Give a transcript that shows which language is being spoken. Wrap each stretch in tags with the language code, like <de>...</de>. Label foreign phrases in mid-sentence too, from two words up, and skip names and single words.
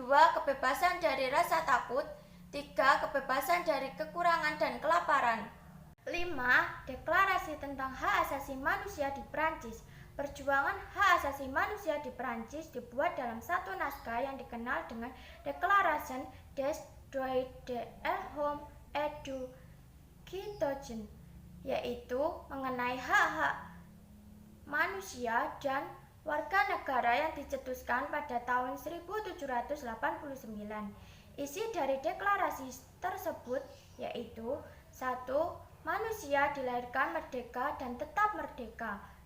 <id>Kebebasan dari rasa takut. 3. Kebebasan dari kekurangan dan kelaparan. 5. Deklarasi tentang hak asasi manusia di Prancis. Perjuangan hak asasi manusia di Prancis dibuat dalam satu naskah yang dikenal dengan Déclaration des droits de l'homme et du citoyen, yaitu mengenai hak-hak manusia dan warga negara yang dicetuskan pada tahun 1789. Isi dari deklarasi tersebut yaitu 1. Manusia dilahirkan merdeka dan tetap merdeka.</id>